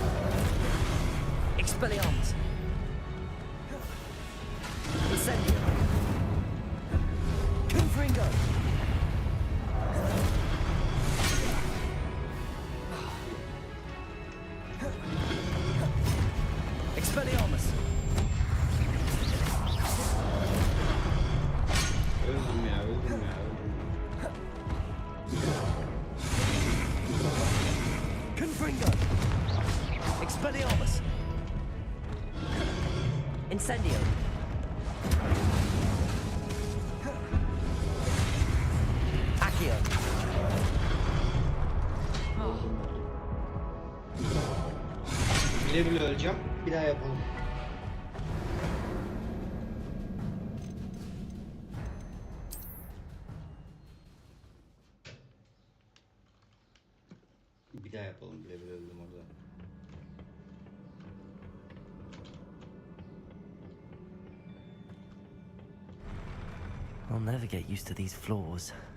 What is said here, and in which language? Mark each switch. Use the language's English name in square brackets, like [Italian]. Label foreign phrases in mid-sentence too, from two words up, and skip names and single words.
[Turkish] Expelliarmus. Incendio. Confringo! Expelliarmus! Öldüm ya, öldüm ya, Confringo! Expelliarmus! Incendio! Accio! Bile bile öleceğim. Bir daha yapalım. Bir daha yapalım. Bile bile öldüm orada. [English] I'll never get used to these floors.